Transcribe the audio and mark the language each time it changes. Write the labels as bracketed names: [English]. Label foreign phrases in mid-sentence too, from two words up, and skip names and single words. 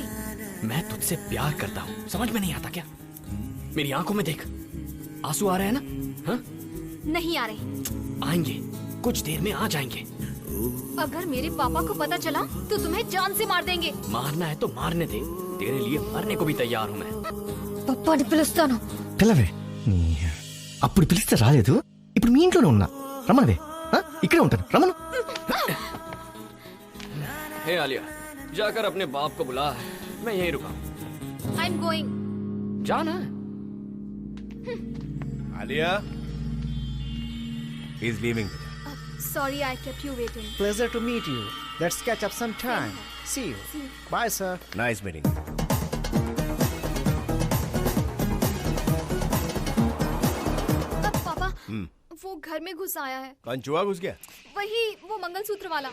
[Hindi] मैं तुझसे प्यार करता हूँ, समझ में नहीं आता क्या? मेरी आंखों में देख, आंसू आ रहे हैं ना? हाँ? नहीं आ रहे। आएंगे, कुछ देर में आ जाएंगे। अगर मेरे पापा को पता चला तो तुम्हें जान से मार देंगे। मारना है तो मारने दे, तेरे लिए मरने को भी तैयार हूँ मैं। [Telugu] పప్పాని పిలుస్తాను. పిల్లవే అప్పుడు పిలిస్తే రాలేదు, ఇప్పుడు మీ ఇంట్లోనే ఉన్నా. రమ్మనవే, ఇక్కడే ఉంటాను. రమ్మను. [Hindi] हे आलिया, जाकर अपने बाप को बुला, मैं यहीं रुका। [English] I am going. [Hindi] जाना? आलिया, [English] he is leaving. Sorry, I kept you waiting. Pleasure to meet you. Let's catch up sometime. See you. Bye, sir. Nice meeting. [Hindi] पापा, वो घर में घुस आया है। कौन चूहा घुस गया? वही, वो मंगलसूत्र वाला।